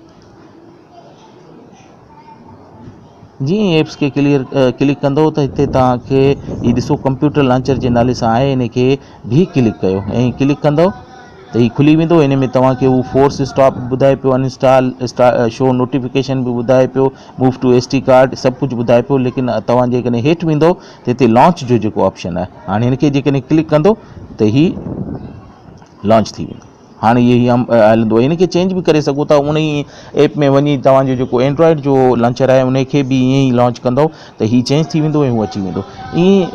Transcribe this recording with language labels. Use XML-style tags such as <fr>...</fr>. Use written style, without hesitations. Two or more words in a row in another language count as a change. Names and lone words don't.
<sd>जीअं एप्स खे क्लिक कंदो त हिते तव्हांखे हीअ ॾिसो</sd> <en>computer launcher</en> <sd>जे नाले सां आहे, इनखे भी क्लिक कयो ऐं क्लिक कंदव त हीअ खुली वेंदो। इन में तव्हांखे उहो</sd> <en>force stop</en> <sd>ॿुधाए पियो, अनइंस्टॉल,</sd> <en>show notification</en> <sd>बि ॿुधाए पियो,</sd> <en>move to SD card</en> <sd>सभु कुझु ॿुधाए पियो। लेकिन तव्हां जेकॾहिं हेठि वेंदो त हिते लॉन्च जो जेको ऑप्शन आहे, हाणे हिनखे जेकॾहिं क्लिक कंदो त हीअ लॉन्च थी वेंदो। हाणे इहो हलंदो, इनखे चेंज बि करे सघो था। उन ई ऐप में वञी तव्हांजो जेको एंड्रॉइड जो लॉन्चर आहे उनखे बि ईअं ई लॉन्च कंदो त हीअ चेंज थी वेंदो ऐं उहो अची वेंदो ईअं।</sd>